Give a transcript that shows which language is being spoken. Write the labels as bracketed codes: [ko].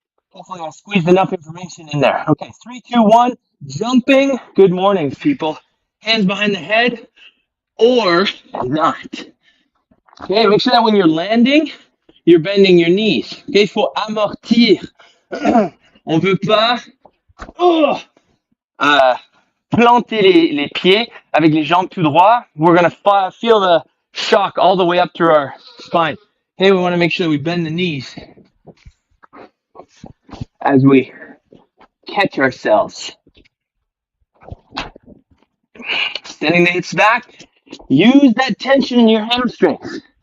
[en] Hopefully I squeezed enough information in there. Okay, 3, 2, 1, jumping. Good morning, people. Hands behind the head or not. Okay, make sure that when you're landing, you're bending your knees. [fr] Okay, il faut amortir. On veut pas planter les pieds avec les jambes tout droit. [en] We're going to feel the shock all the way up through our spine. Okay, we want to make sure we bend the knees as we catch ourselves. Extending the hips back. Use that tension in your hamstrings.